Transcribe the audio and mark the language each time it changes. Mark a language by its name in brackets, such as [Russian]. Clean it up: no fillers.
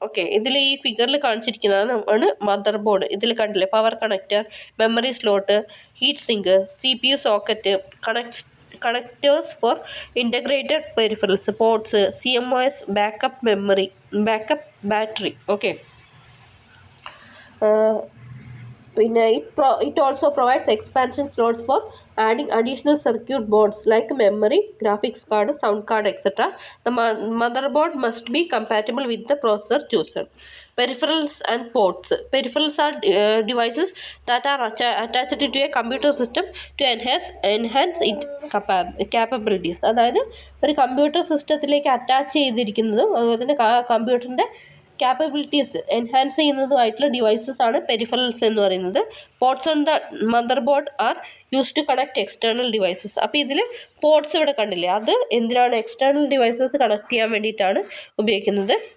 [Malayalam] Okay, ഇതിൽ ഈ ഫിഗറിൽ കാണിച്ചിരിക്കുന്നതാണ് മദർ ബോർഡ്. ഇതിൽ കണ്ടില്ലേ, power connector, memory slot, heat sink, CPU socket, connectors four integrated peripherals, ports, CMOS, backup memory, backup battery. [English] okay, [Malayalam] പിന്നെ [English] It also provides expansion slots for adding additional circuit boards like memory, graphics card, sound card, etc. The motherboard must be compatible with the processor chosen. Peripherals and ports. Peripherals are devices that are attached to a computer system to enhance its capabilities. [Malayalam] അതായത് ഒരു computer സിസ്റ്റത്തിലേക്ക് attach ചെയ്തിരിക്കുന്നതും അതുപോലെ തന്നെ കമ്പ്യൂട്ടറിൻ്റെ capabilities enhance ചെയ്യുന്നതുമായിട്ടുള്ള devices ആണ് peripherals എന്ന് പറയുന്നത്. [English] Ports on the motherboard are use to connect external devices. [Malayalam] അപ്പോൾ ഇതിൽ പോർട്സ് ഇവിടെ കണ്ടില്ലേ, അത് എന്തിനാണ്? എക്സ്റ്റേണൽ ഡിവൈസസ് കണക്ട് ചെയ്യാൻ വേണ്ടിയിട്ടാണ് ഉപയോഗിക്കുന്നത്.